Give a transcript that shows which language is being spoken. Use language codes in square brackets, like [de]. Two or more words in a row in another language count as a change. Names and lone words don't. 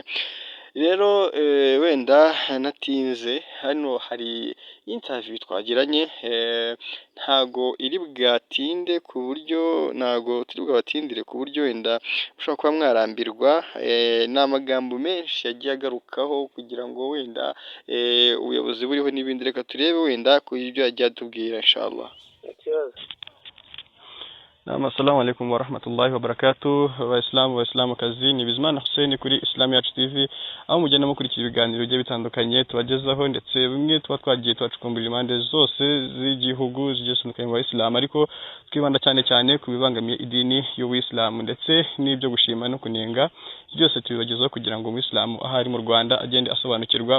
[rw] Rero wenda natinze hano, hari interview twagiranye ntago iri bwatinde ku buryo ntago turi bwabatindire ku buryo wenda ushobora kuba mwarambirwa. Ni amagambo menshi yagiye agarukaho kugira ngo wenda ubuyobozi buriho n'ibindi. Reka turebe wenda ku ibyo yagiye atubwira inshallah. [ar] السلام عليكم ورحمة الله وبركاته. [rw] Abayisilamu kazi ni Bizimana Hussein kuri Islam Yacu TV, aho mugenda mukurikira ibiganiro bigiye bitandukanye tubagezaho, ndetse bimwe tuba twagiye tubacukumbura impande zose z'igihugu zigiye zitandukanye mu Bayisilamu, ariko twibanda cyane ku bibangamiye idini y'Ubuyisilamu ndetse n'ibyo gushima no kunenga, byose tubibagezaho kugira ngo Umuyisilamu aho ari mu Rwanda agende asobanukirwa.